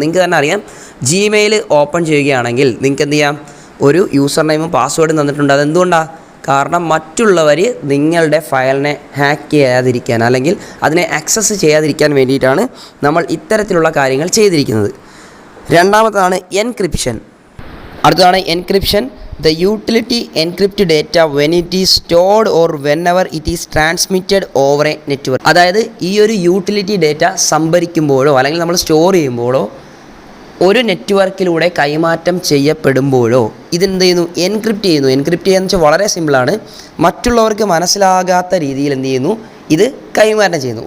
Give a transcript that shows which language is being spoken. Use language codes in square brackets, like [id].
[ml] നിങ്ങൾക്ക് തന്നെ അറിയാം, ജിമെയിൽ ഓപ്പൺ ചെയ്യുകയാണെങ്കിൽ നിങ്ങൾക്ക് എന്ത് ചെയ്യാം, ഒരു യൂസർ നെയിമും പാസ്വേഡും തന്നിട്ടുണ്ട്. അതെന്തുകൊണ്ടാണ്? കാരണം മറ്റുള്ളവർ നിങ്ങളുടെ ഫയലിനെ ഹാക്ക് ചെയ്യാതിരിക്കാൻ അല്ലെങ്കിൽ അതിനെ ആക്സസ് ചെയ്യാതിരിക്കാൻ വേണ്ടിയിട്ടാണ് നമ്മൾ ഇത്തരത്തിലുള്ള കാര്യങ്ങൾ ചെയ്തിരിക്കുന്നത്. രണ്ടാമതാണ് എൻക്രിപ്ഷൻ. അടുത്തതാണ് encryption. [en] The utility encrypt data when it is stored or whenever it is transmitted over a network. [ml] അതായത് ഈ ഒരു യൂട്ടിലിറ്റി ഡേറ്റ സംഭരിക്കുമ്പോഴോ അല്ലെങ്കിൽ നമ്മൾ സ്റ്റോർ ചെയ്യുമ്പോഴോ ഒരു നെറ്റ്വർക്കിലൂടെ കൈമാറ്റം ചെയ്യപ്പെടുമ്പോഴോ ഇതെന്ത് ചെയ്യുന്നു, എൻക്രിപ്റ്റ് ചെയ്യുന്നു. എൻക്രിപ്റ്റ് ചെയ്യുക എന്ന് വെച്ചാൽ വളരെ സിമ്പിളാണ്. മറ്റുള്ളവർക്ക് മനസ്സിലാകാത്ത രീതിയിൽ എന്ത് ചെയ്യുന്നു, ഇത് കൈമാറ്റം ചെയ്യുന്നു.